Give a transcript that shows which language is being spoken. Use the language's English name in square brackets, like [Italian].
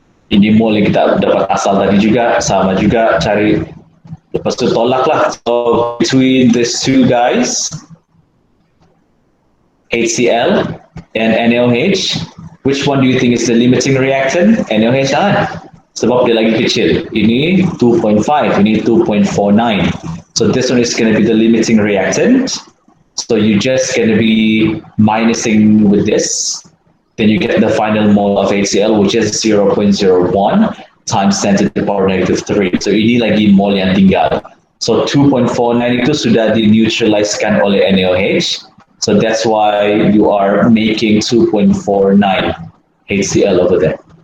[Malay] Ini mol yang kita dapat asal tadi juga, sama juga cari. Lepas tu tolak lah. [English] So between these two guys, HCl and NaOH, which one do you think is the limiting reactant? NaOH kan? [Malay] Sebab dia lagi kecil. Ini 2.5, ini 2.49. [English] So this one is going to be the limiting reactant. So you just going to be minusing with this. Then you get the final mole of HCl, which is 0.01 times 10 to the power negative 3. [Malay] So ini lagi mole yang tinggal. So 2.49 itu sudah dineutralizekan oleh NaOH. [English] So that's why you are making 2.49 HCl over there.